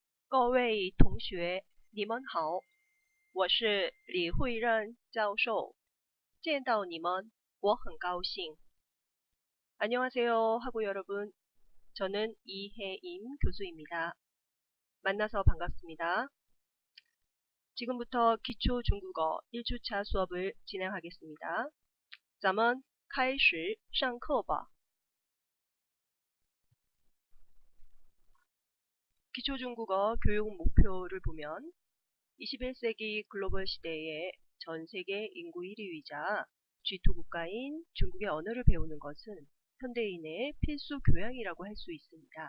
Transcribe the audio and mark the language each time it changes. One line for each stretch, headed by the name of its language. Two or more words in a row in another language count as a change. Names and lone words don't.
Chinese: 各位同学，你们好，我是李慧任教授。见到你们，我很高兴。
Korean: 안녕하세요, 하고 여러분. 저는 이혜임 교수입니다. 만나서 반갑습니다. 지금부터 기초 중국어 1주차 수업을 진행하겠습니다.
Chinese: 咱们开始上课吧.
Korean: 기초 중국어 교육 목표를 보면 21세기 글로벌 시대에 전 세계 인구 1위이자 G2 국가인 중국의 언어를 배우는 것은 현대인의 필수 교양이라고 할 수 있습니다.